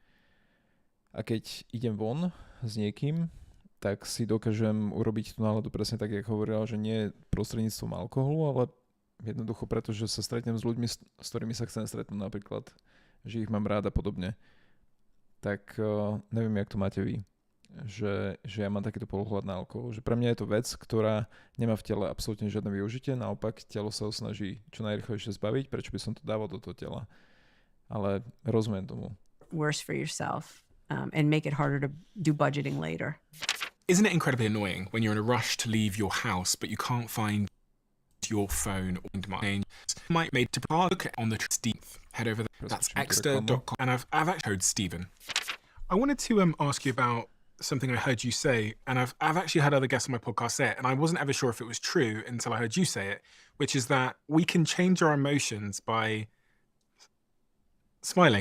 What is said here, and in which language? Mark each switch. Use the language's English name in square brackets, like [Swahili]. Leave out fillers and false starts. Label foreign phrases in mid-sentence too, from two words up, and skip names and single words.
[Slovak] A keď idem von s niekým, tak si dokážem urobiť tú náladu presne tak, jak hovorila, že nie prostredníctvom alkoholu, ale jednoducho preto, že sa stretnem s ľuďmi, s ktorými sa chcem stretnúť napríklad, že ich mám rád a podobne. Tak neviem, jak to máte vy. Že ja mám takýto pohľad na alkohol. Že pre mňa je to vec, ktorá nemá v tele absolútne žiadne využitie. Naopak, telo sa ho snaží čo najrýchlejšie zbaviť. Prečo by som to dával do toho tela? Ale rozumiem tomu. [English] Worse for yourself and make it harder to do budgeting later. Isn't it incredibly annoying when you're in a rush to leave your house, but you can't find your phone or mine? Might made to look on the Steve. Head over there. That's extra.com. And I've actually heard Stephen. I wanted to ask you about something I heard you say, and I've actually had other guests on my podcast say it, and I wasn't ever sure if it was true until I heard you say it, which is that we can change our emotions by smiling.